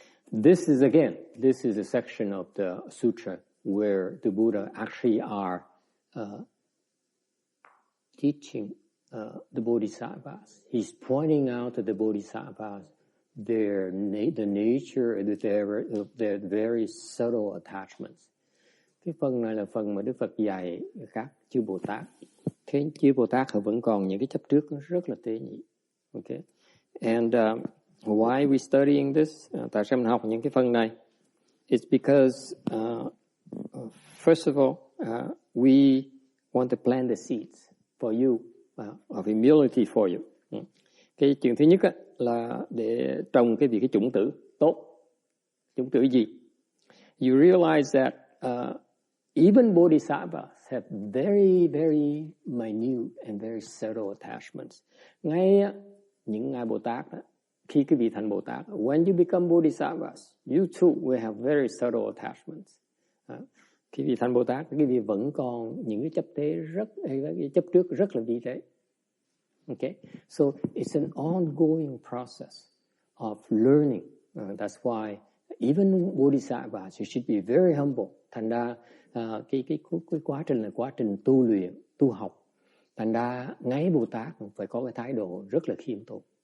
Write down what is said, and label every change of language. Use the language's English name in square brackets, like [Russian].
[English] This is a section of the sutra where the Buddha actually are teaching the Bodhisattvas. He's pointing out to the Bodhisattvas the nature of their very subtle attachments. [Vietnamese] Cái phần này là phần mà Đức Phật dạy các chư Bồ Tát. Thế chư Bồ Tát họ vẫn còn những cái chấp trước rất là tế nhị. [English] Okay. And why we studying this? [Vietnamese] Tại sao mình học những cái phần này? [English] It's because first of all, we want to plant the seeds for you of humility for you. [Vietnamese] Cái chuyện thứ nhất là để trồng cái chủng tử tốt. Chủng tử gì? [English] You realize that even bodhisattvas have very, very minute and very subtle attachments. [Vietnamese] Ngay những ngài Bồ Tát đó, khi cái vị thành Bồ Tát, [English] when you become bodhisattvas, you too will have very subtle attachments. [Vietnamese] Khi vị thành Bồ Tát, cái vị vẫn còn những cái chấp cái chấp trước rất là vi tế. [English] Okay, so it's an ongoing process of learning. That's why even bodhisattvas, you should be very humble. [Vietnamese] Thành ra cái quá trình là quá trình tu luyện, tu học. Thành ra ngay Bồ Tát phải có cái thái độ rất là khiêm tốn.